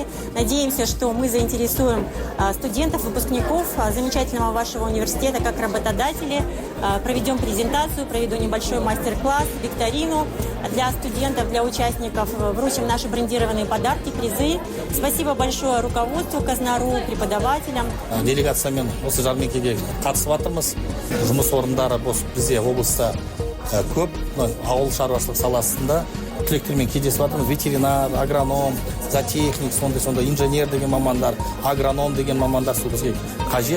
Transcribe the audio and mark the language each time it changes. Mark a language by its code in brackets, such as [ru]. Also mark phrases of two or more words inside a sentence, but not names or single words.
[ru] Надеемся, что мы заинтересуем студентов, выпускников замечательного вашего университета как работодатели. Проведем презентацию, проведу небольшой мастер-класс, викторину для студентов, для участников. Вручим наши брендированные подарки, призы. Спасибо большое руководству Казнару, преподавателям. [kk] Делегациямен осы жармекеге қатысып жатырмыз. Жұмыс орындары бізде облыста көп, ауыл шаруашылық саласында түлектермен кездесіп жатырмыз. Ветеринар, агроном, зоотехник, сондай инженер деген мамандар, агроном деген мамандар сол бізге қажет.